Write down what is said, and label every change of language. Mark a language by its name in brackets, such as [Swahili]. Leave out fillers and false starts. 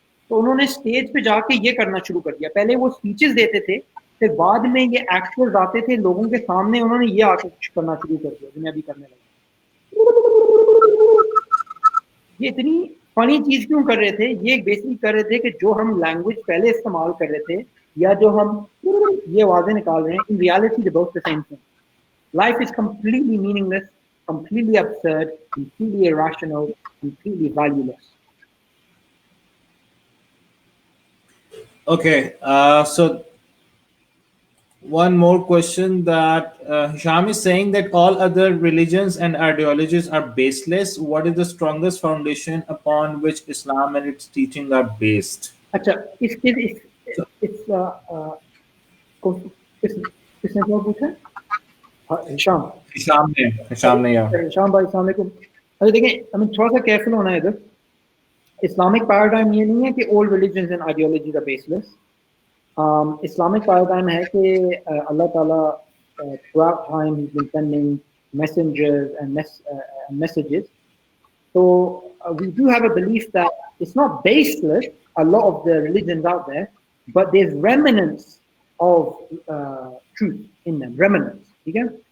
[Hindi] तो उन्होंने स्टेज पे जाके ये करना शुरू कर दिया. पहले वो स्पीचेस देते थे, फिर बाद में ये एक्टर्स आते थे लोगों के सामने, उन्होंने ये आके करना शुरू कर दिया जो मैं अभी करने लगा. ये इतनी फनी चीज क्यों कर रहे थे, ये बेसिकली कर रहे थे कि जो हम लैंग्वेज पहले इस्तेमाल कर रहे थे या जो हम ये आवाजें निकाल रहे हैं, [English] In reality they both the same thing. Life is completely meaningless, completely absurd, completely irrational, completely valueless. Okay, so one more question that Hisham is saying that all other religions and ideologies are baseless. What is the strongest foundation upon which Islam and its teaching are based? [Hindi] अच्छा, इसके [English] So, [Hindi] इस किसने क्या पूछा? Hisham. Hisham ne, yeah. Hisham भाई, अस्सलाम वालेकुम. अरे देखें, हमें थोड़ा सा केयरफुल होना है इधर. इस्लामिक पैराडाइम ये नहीं है कि [English] All religions and ideologies are baseless. [Hindi] Islamic paradigm है कि अल्लाह ताला [English] throughout time he's been sending messengers and messages. So we do have a belief that it's not baseless, a lot of the religions out there, but there's remnants of truth in them, remnants. Okay?